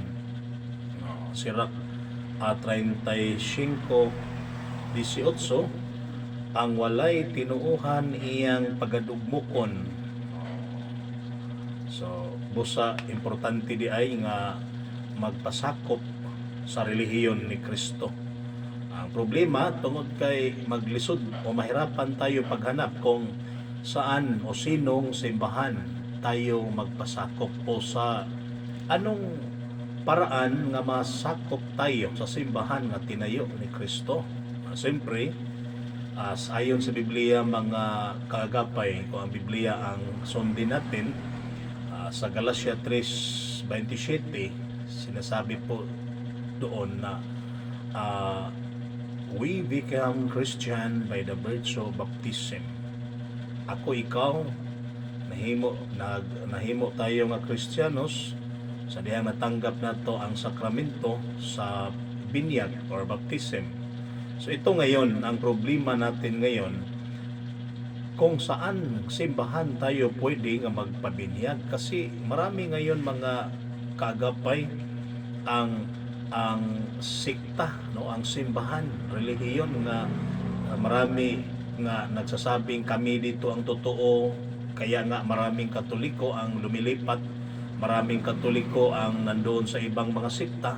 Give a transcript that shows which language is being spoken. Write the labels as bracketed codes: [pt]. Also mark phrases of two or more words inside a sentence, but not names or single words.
[ceb] Sirach 35:18, ang walay tinuuhan iyang pagadugmukon. So busa importante di ay nga magpasakop sa relihiyon ni Kristo. [tl] Ang problema tungod kay maglisod o mahirapan tayo paghanap kung saan o sinong simbahan tayo magpasakop, o sa anong paraan nga masakop tayo sa simbahan nga tinayo ni Kristo. Siyempre, ayon sa Biblia mga kaagapay, kung ang Biblia ang sundin natin, sa Galatia 3:27 sinasabi po doon na [en] we become Christian by the virtue of baptism. [ceb] Ako, ikaw, nahimo tayo nga Kristiyanos sa dihang natanggap nato ang sakramento sa binyag or baptism. [tl] So ito ngayon, ang problema natin ngayon, kung saan simbahan tayo pwede nga magpabinyag. Kasi marami ngayon mga kaagapay ang sikta, ang simbahan, relihiyon nga marami nga nagsasabing kami dito ang totoo, kaya nga maraming Katoliko ang lumilipat, maraming Katoliko ang nandoon sa ibang mga sikta.